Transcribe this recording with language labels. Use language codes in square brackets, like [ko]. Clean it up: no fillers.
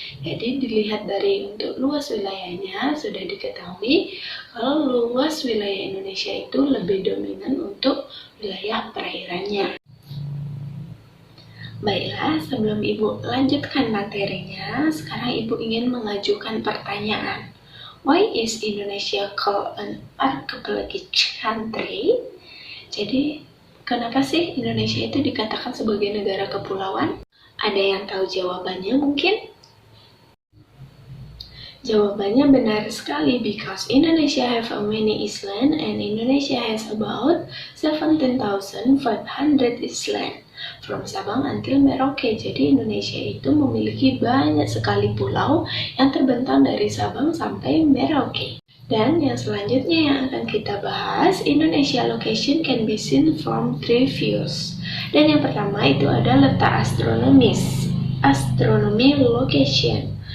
[id] Jadi dilihat dari untuk luas wilayahnya sudah diketahui kalau luas wilayah Indonesia itu lebih dominan untuk wilayah perairannya. Baiklah, sebelum Ibu lanjutkan materinya, sekarang Ibu ingin mengajukan pertanyaan. [en] Why is Indonesia called an archipelagic country? [id] Jadi, kenapa sih Indonesia itu dikatakan sebagai negara kepulauan? Ada yang tahu jawabannya mungkin? Jawabannya benar sekali, [en] because Indonesia have a many island and Indonesia has about 17,500 island from Sabang until Merauke. [id] Jadi Indonesia itu memiliki banyak sekali pulau yang terbentang dari Sabang sampai Merauke. Dan yang selanjutnya yang akan kita bahas, [en] Indonesia location can be seen from three views. [id] Dan yang pertama itu ada letak astronomis, astronomy location.